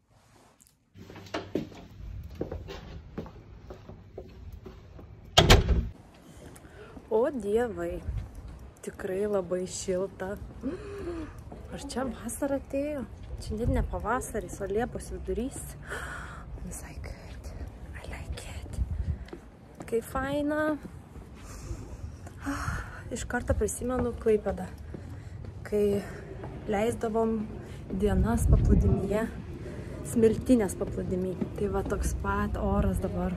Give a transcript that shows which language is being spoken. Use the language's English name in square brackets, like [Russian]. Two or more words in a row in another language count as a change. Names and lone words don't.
[Lithuanian] O dievai, tikrai labai šilta. Ar čia vasara atėjo? Čia net ne pavasaris, o Liepos vidurys. [English] Visai good. I like it. [Lithuanian] Kaip faina. Iš karto prisimenu Klaipėdą, kai leisdavom dienas paplūdimyje, Smiltynės paplūdimy. Tai va toks pat oras dabar.